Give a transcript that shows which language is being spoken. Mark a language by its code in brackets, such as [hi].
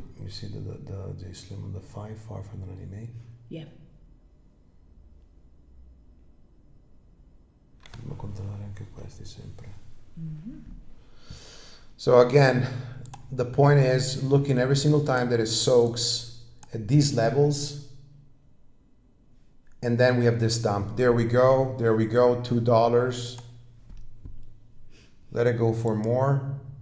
[en] you see the J Slim on the 5 far from the EMA? Yeah. [it] Dobbiamo controllare anche questi sempre. Mm-hmm. [en] So again, the point is looking every single time that it soaks at these levels, and then we have this dump. There we go, $2. Let it go for more.